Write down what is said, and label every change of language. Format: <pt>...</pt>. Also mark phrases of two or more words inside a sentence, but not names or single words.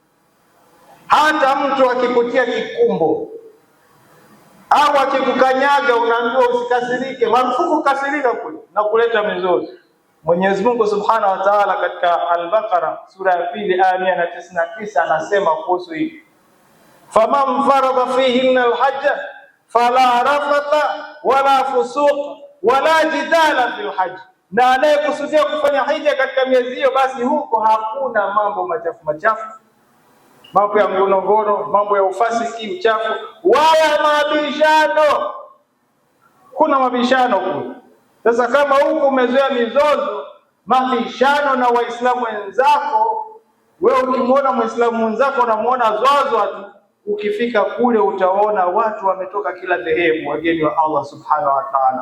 <sw>Hata mtu akikutia kikumbo au akikukanyaga, unaambiwa usikasirike, marufuku kasirika kule na kuleta mizozo. Mwenyezi Mungu</sw> <ar>سبحانه وتعالى</ar> <sw>katika Al-Baqara sura ya 2 aya 199 anasema kuhusu hili:</sw> <ar>فمن فرض فيهن الحج فلا رفث ولا فسوق ولا جدال في الحج,</ar> <sw>na anayekusudia kufanya hija katika miezi hiyo, basi huko hakuna mambo machafu machafu, mambo ya ngono, mambo ya ufasiki, uchafu, wala mabishano. Kuna mabishano kule. Sasa kama huko umezoea mizozo, mabishano na Waislamu wenzako, wewe ukimwona Muislamu mwenzako unamuona zwazwa tu, ukifika kule utaona watu wametoka kila dhehebu, wageni wa Allah</sw> <ar>سبحانه وتعالى.</ar>